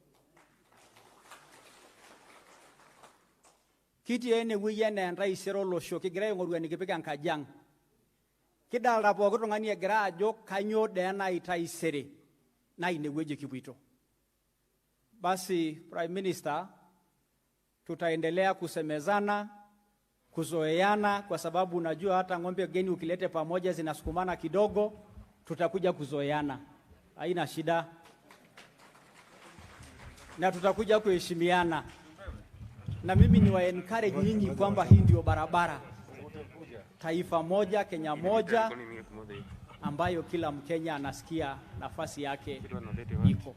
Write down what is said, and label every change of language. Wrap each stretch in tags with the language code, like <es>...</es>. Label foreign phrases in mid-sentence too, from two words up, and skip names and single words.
<mas>kitii enewueji enaa entaisere olosho kigira aing'oru enikipik enkaji ang kidalta pooki tung'ani egira ajo kanyoo dee enai taisere naa inewueji kipuito</mas> <sw>basi Prime Minister tutaendelea kusemezana kuzoeana kwa sababu unajua hata ng'ombe geni ukilete pamoja zinasukumana kidogo tutakuja kuzoeana haina shida na tutakuja kuheshimiana na mimi ni wa encourage nyinyi kwamba hii ndio barabara taifa moja Kenya moja ambayo kila Mkenya anasikia nafasi yake iko.</sw>